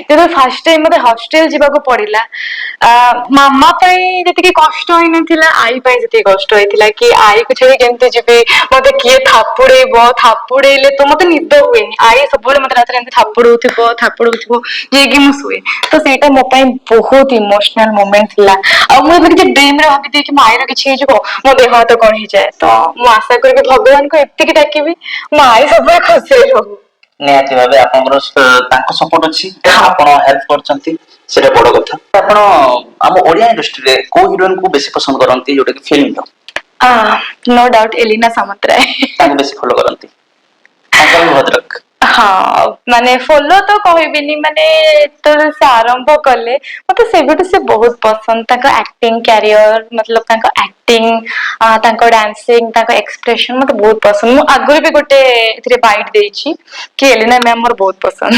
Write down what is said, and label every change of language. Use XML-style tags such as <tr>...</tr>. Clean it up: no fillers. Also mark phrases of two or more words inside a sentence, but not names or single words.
<or>ଯେତେବେଳେ</or> <en>first time</en> <or>ମତେ ହଷ୍ଟେଲ ଯିବାକୁ ପଡିଲା ମାମା ପାଇଁ ଯେତିକି କଷ୍ଟ ହେଇନଥିଲା ଆଈ ପାଇଁ ସେତିକି କଷ୍ଟ ହେଇଥିଲା କି ଆଈକୁ ଛାଡି କେମିତି ଯିବି ମତେ କିଏ ଥାପୁଡେଇଲେ ତ ମତେ ନିଦ ହୁଏନି ଆଈ ସବୁବେଳେ ମତେ ରାତିରେ ଏମିତି ଥାପୁଡଉଥିବ ଯାଇକି ମୁଁ ଶୁଏ ତ ସେଇଟା ମୋ ପାଇଁ ବହୁତ</or> <en>emotional moment</en> <or>ଥିଲା ଆଉ ମୁଁ ଏବେ କିଛି ଡ୍ରିମରେ ଭାବିଦିଏ କି ମୋ ଆଈର କିଛି ହେଇଯିବ ମୋ ଦେହ ହାତ କଣ ହେଇଯାଏ ତ ମୁଁ ଆଶା କରିବି ଭଗବାନଙ୍କୁ ଏତିକି ଡାକିବି ମୋ ଆଈ ସବୁବେଳେ ଖୁସିରେ ରହୁ। ନିହାତି ଭାବେ ଆପଣଙ୍କର ତାଙ୍କ ସପୋର୍ଟ ଅଛି ଆପଣ ହେଲ୍ପ କରୁଛନ୍ତି ସେଇଟା ବଡ କଥା। ଆପଣ ଆମ ଓଡିଆ ଇଣ୍ଡଷ୍ଟ୍ରିରେ କୋଉ ହିରୋଇନକୁ ବେଶୀ ପସନ୍ଦ କରନ୍ତି ଯୋଉଟା କି ଫିଲ୍ମର?</or> <en>no doubt एलिना सामंतराय</en> <or>ତାଙ୍କୁ ବେଶୀ ଫଲୋ କରନ୍ତି ତାଙ୍କର ବି ଭଦ୍ରକ। ହଁ ମାନେ ଫଲୋ ତ କହିବିନି ମାନେ ଯେତେବେଳେ ସେ ଆରମ୍ଭ କଲେ ମତେ ସେବେଠୁ ସେ ବହୁତ ପସନ୍ଦ ତାଙ୍କ</or> <en>acting career</en> <or>ମତଲବ ତାଙ୍କ ଆକ୍ଟିଂ ତାଙ୍କ ଡାନ୍ସିଂ ତାଙ୍କ ଏକ୍ସପ୍ରେସନ ମତେ ବହୁତ ପସନ୍ଦ ମୁଁ ଆଗରୁ ବି ଗୋଟେ ଏଥିରେ ବାଇଟ ଦେଇଛି କି ଏଲିନା ମ୍ୟାମ ମୋର ବହୁତ ପସନ୍ଦ।</or>